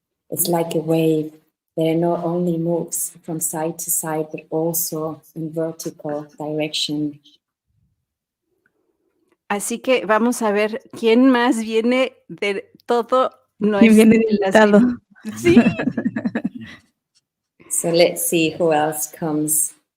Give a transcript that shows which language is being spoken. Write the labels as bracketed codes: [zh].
[en] It's like a wave that not only moves from side to side, but also in vertical direction. [es] Así que vamos a ver quién más viene de todo ¿Quién viene de invitado? Sí. [en] So let's see who else comes.